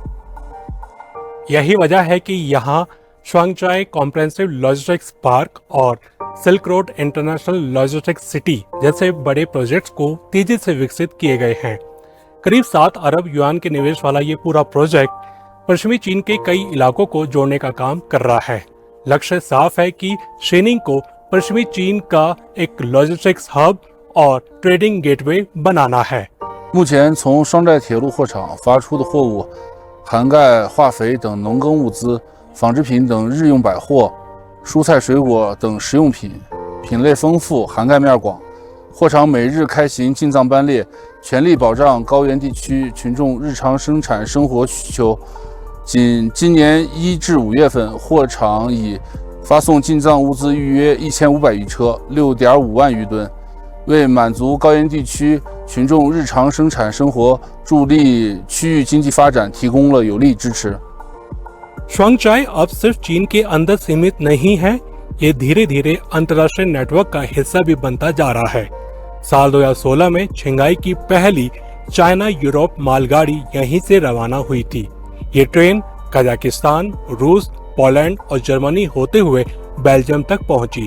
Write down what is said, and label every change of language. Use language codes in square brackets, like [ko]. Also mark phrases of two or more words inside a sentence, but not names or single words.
[hi] यही वजह है कि यहाँ स्वांगचाई कॉम्प्रिहेंसिव लॉजिस्टिक्स पार्क और सिल्क रोड इंटरनेशनल लॉजिस्टिक्स सिटी जैसे बड़े प्रोजेक्ट्स को तेजी से विकसित किए गए हैं। करीब 7 अरब युआन के निवेश वाला ये पूरा प्रोजेक्ट पश्चिमी चीन के कई इलाकों को जोड़ने का काम कर रहा है। लक्ष्य साफ है कि शीनिंग को पश्चिमी चीन का एक लॉजिस्टिक्स हब और ट्रेडिंग गेटवे बनाना है। [zh] 目前从双寨铁路货场发出的货物涵盖化肥等农耕物资、纺织品等日用百货、蔬菜水果等食用品，品类丰富，涵盖面广。货场每日开行进藏班列，全力保障高原地区群众日常生产生活需求。仅今年1至5月份，货场已发送进藏物资预约1500余车，6.5万余吨，为满足高原地区群众日常生产生活、助力区域经济发展提供了有力支持。 [hi] स्वांगचाई अब सिर्फ चीन के अंदर सीमित नहीं है, ये धीरे धीरे अंतर्राष्ट्रीय नेटवर्क का हिस्सा भी बनता जा रहा है। साल 2016 में छिंगाई की पहली चाइना यूरोप मालगाड़ी यहीं से रवाना हुई थी। ये ट्रेन कजाकिस्तान, रूस, पोलैंड और जर्मनी होते हुए बेल्जियम तक पहुंची।